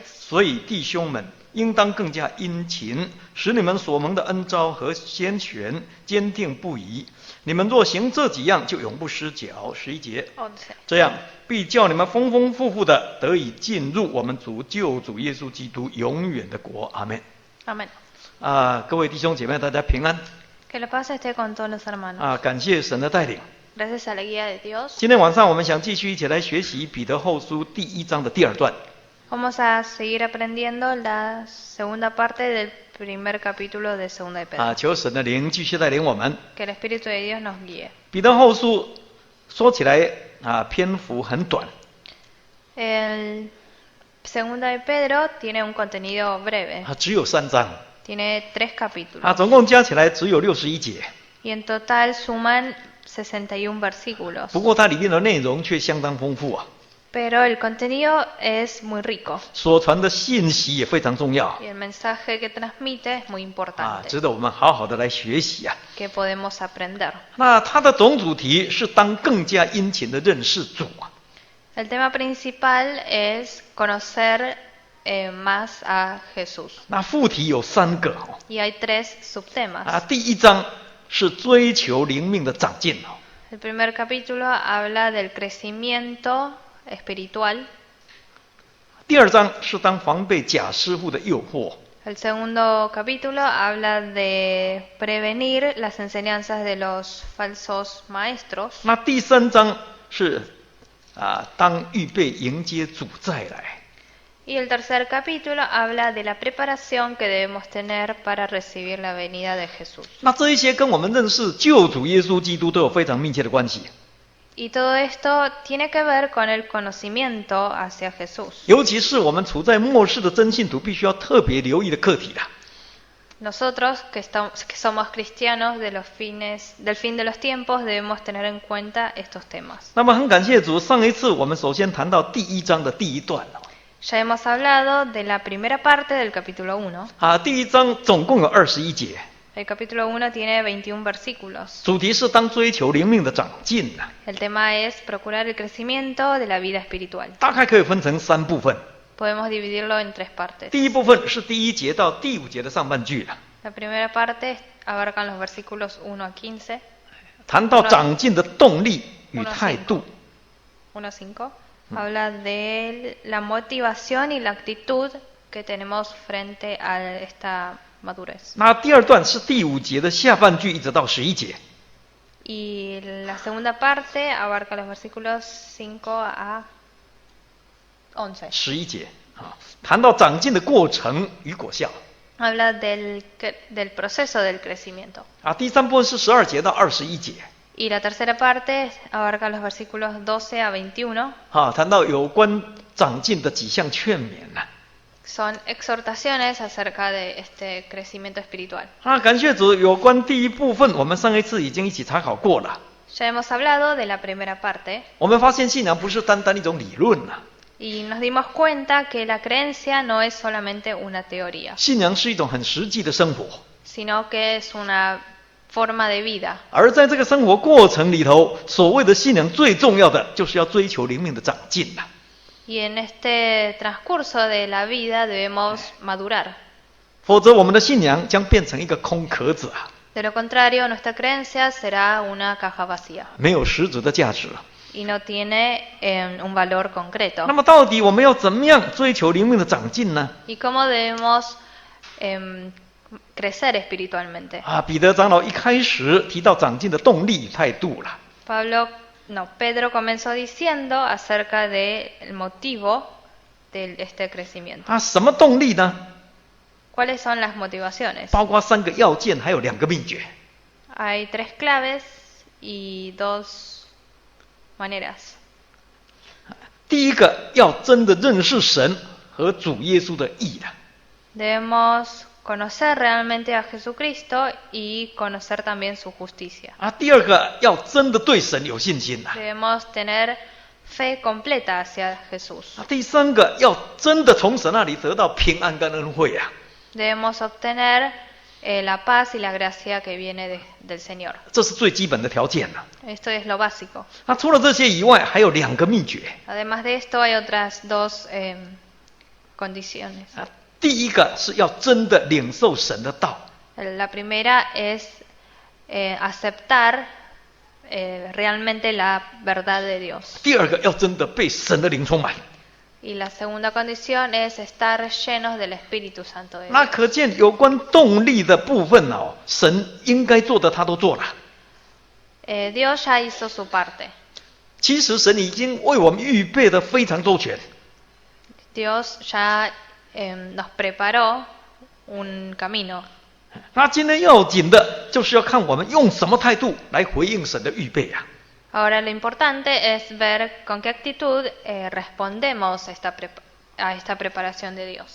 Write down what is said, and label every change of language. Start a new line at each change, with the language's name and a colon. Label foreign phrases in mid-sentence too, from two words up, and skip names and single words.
Chinese: 所以弟兄们，应当更加殷勤，使你们所蒙的恩召和先选坚定不移。你们若行这几样，就永不失脚。11节。 11. 这样必叫你们丰丰富富的得以进入我们救主耶稣基督永远的国。阿们。
Spanish: Amén.
Chinese: 各位弟兄姐妹，大家平安。
Spanish: Que la paz esté con todos los hermanos.
Chinese: 感谢神的带领。
Spanish: Gracias a la guía de Dios.
Chinese: 今天晚上我们想继续一起来学习彼得后书第1章的第2段。
Spanish: Vamos a seguir aprendiendo la segunda parte del primer capítulo de 2 de Pedro.
Chinese: 求神的灵继续带领我们。
Spanish: Que el Espíritu de Dios nos guíe.
Chinese: 彼得后书说起来篇幅很短。
Spanish: El 2 de Pedro tiene un contenido breve.
Chinese: 只有3章。
Spanish: Tiene 3 capítulos.
Chinese: 总共加起来只有61节。
Spanish: Y en total suman 61 versículos.
Chinese: 不过它里面的内容却相当丰富。
Spanish: Pero el contenido es muy rico.
Chinese: 所传的信息也非常重要。
Spanish: Y el mensaje que transmite es muy importante.
Chinese: 值得我们好好的来学习。
Spanish: Que podemos aprender.
Chinese: 那它的总主题是当更加殷勤的认识主。
Spanish: El tema principal es conocer más a Jesús.
Chinese: 那副题有3个。
Spanish: Y hay 3 subtemas.
Chinese: 第1章是追求灵命的长进。
Spanish: El primer capítulo habla del crecimiento espiritual.
Chinese: 第2章是当防备假师傅的诱惑。
Spanish: El segundo capítulo habla de prevenir las enseñanzas de los falsos maestros.
Chinese: 那第3章是当预备迎接主再来。
Spanish: Y el tercer capítulo habla de la preparación que debemos tener para recibir la venida de Jesús.
Chinese: 那这一些跟我们认识救主耶稣基督都有非常密切的关系。
Spanish: Y todo esto tiene que ver con el conocimiento hacia Jesús.
Chinese: 尤其是我们处在末世的真信徒，必须要特别留意的课题。
Spanish: Nosotros que somos cristianos del fin de los tiempos debemos tener en cuenta estos temas.
Chinese: 那么很感谢主，上一次我们首先谈到第1章的第1段。
Spanish: Ya hemos hablado de la primera parte del capítulo 1.
Chinese: 第1章总共有21节。
Spanish: El capítulo 1 tiene 21 versículos.
Chinese: 主题是当追求灵命的长进。
Spanish: El tema es procurar el crecimiento de la vida espiritual.
Chinese: 大概可以分成3部分。
Spanish: Podemos dividirlo en 3 partes.
Chinese: 第1部分是第1节到第5节的上半句。
Spanish: La primera parte abarcan los versículos 1 a 15.
Chinese: 谈到长进的动力与态度。
Spanish: 1 a 5. Habla de la motivación y la actitud que tenemos frente a esta madurez.
Chinese: 那第2段是第5节的下半句一直到11节。
Spanish: Y la segunda parte abarca los versículos 5 a 11.
Chinese: 11 节谈到长进的过程与果效。
Spanish: Habla del proceso del crecimiento.
Chinese: 第3部分是12节到21节。
Spanish: Y la tercera parte abarca los versículos 12 a 21.
Chinese: 谈到有关长进的几项劝勉。
Spanish: Son exhortaciones acerca de este crecimiento espiritual.
Chinese: 感谢主，有关第1部分我们上一次已经一起查考过了。
Spanish: Ya hemos hablado de la primera parte.
Chinese: 我们发现信仰不是单单一种理论。
Spanish: Y nos dimos cuenta que la creencia no es solamente una teoría.
Chinese: 信仰是一种很实际的生活。
Spanish: Sino que es una forma de vida.
Chinese: 而在这个生活过程里头，所谓的信仰最重要的就是要追求灵命的长进。
Spanish: Y en este transcurso de la vida debemos madurar.
Chinese: 否则我们的信仰将变成一个空壳子。
Spanish: De lo contrario, nuestra creencia será una caja vacía.
Chinese: 没有实质的价值。
Spanish: Y no tiene un valor concreto.
Chinese: 那么到底我们要怎么样追求灵命的长进呢？
Spanish: ¿Y cómo debemos crecer espiritualmente.
Chinese: 彼得长老一开始提到长进的动力与态度了。
Spanish: Pedro comenzó diciendo acerca del motivo de este crecimiento.
Chinese: 什么动力呢？
Spanish: ¿Cuáles son las motivaciones?
Chinese: 包括3个要件，还有2个秘诀。
Spanish: Hay 3 claves y 2 maneras.
Chinese: 第一个，要真的认识神和主耶稣的义了。
Spanish: Debemos conocer realmente a Jesucristo y conocer también su justicia.
Chinese: 第二个，要真的对神有信心了。
Spanish: Debemos tener fe completa hacia Jesús.
Chinese: 第三个，要真的从神那里得到平安跟恩惠啊。
Spanish: Debemos obtener la paz y la gracia que viene del Señor.
Chinese: 这是最基本的条件了。
Spanish: Esto es lo básico.
Chinese: 除了这些以外，还有2个秘诀。
Spanish: Además de esto hay otras 2 condiciones.
Chinese: 第一个是要真的领受神的道。
Spanish: La primera es aceptar realmente la verdad de Dios.
Chinese: 第二个要真的被神的灵充满。
Spanish: Y la segunda condición es estar llenos del Espíritu Santo de Dios.
Chinese: 那可见有关动力的部分神应该做的他都做了。
Spanish: Dios ya hizo su parte.
Chinese: 其实神已经为我们预备的非常周全。
Spanish: Dios ya nos preparó un camino.
Chinese: 那今天要紧的就是要看我们用什么态度来回应神的预备啊。
Spanish: Ahora lo importante es ver con qué actitud respondemos a esta preparación de Dios.